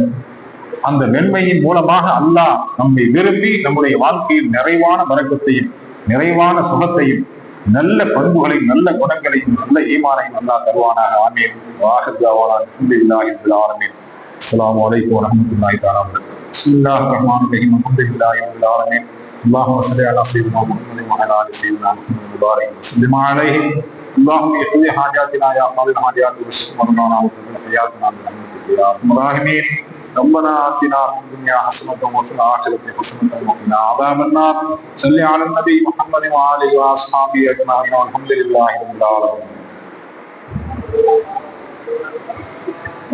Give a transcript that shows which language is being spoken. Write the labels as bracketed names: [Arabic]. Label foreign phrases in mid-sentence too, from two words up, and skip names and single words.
[Tamil] அந்த மென்மையின் மூலமாக அல்லாஹ் நம்மை விரும்பி நம்முடைய வாழ்க்கையில் நிறைவான வரக்கத்தையும் நிறைவான சுகத்தையும் நல்ல பண்புகளையும் நல்ல குணங்களையும் நல்ல ஈமானையும் அல்லாஹ் தருவானாக. ஆமீன். [Arabic] السلام عليكم ورحمة الله تعالى وبركاته. بسم الله الرحمن الرحيم. الحمد لله رب العالمين. اللهم صل على سيدنا محمد وعلى آل سيدنا محمد مبارك وسلم عليه. اللهم اقضي حاجاتنا يا قاضي الحاجات واشف مرضانا وتقبل حياتنا برحمتك يا ارحم الراحمين. ربنا آتنا في الدنيا حسنة وفي الآخرة حسنة وقنا عذاب النار. صل على النبي محمد وآله وأصحابه أجمعين والحمد لله رب العالمين.